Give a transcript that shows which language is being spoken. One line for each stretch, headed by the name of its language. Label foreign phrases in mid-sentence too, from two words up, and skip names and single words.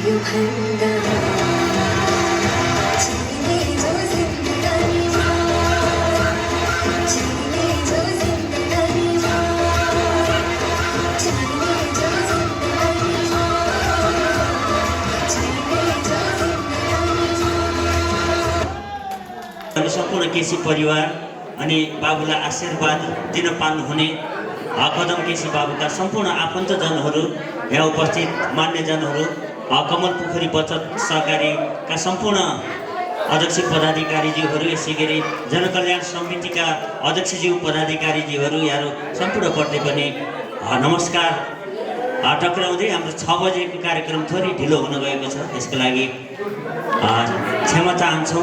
Hindi: जीने जो जिंदगानी जीने जो जिंदगानी जीने जो जिंदगानी जीने जो जिंदगानी
Nepali: सम्पूर्ण केसी परिवार अनि बाबुलाई आशीर्वाद दिन पाउनुहुने कदम केसी बाबुका सम्पूर्ण आफन्तजनहरू यहाँ उपस्थित मान्यजनहरू कमल पोखरी बचत सहकारीका सम्पूर्ण अध्यक्ष पदाधिकारीज्यूहरू यसै गरी जनकल्याण समितिका अध्यक्षज्यू पदाधिकारीज्यूहरू यहाँहरू सम्पूर्णप्रति पनि नमस्कार टक्राउँदै हाम्रो 6 बजेको कार्यक्रम थोरै ढिलो हुन गएको छ, त्यसको लागि क्षमा चाहन्छौँ।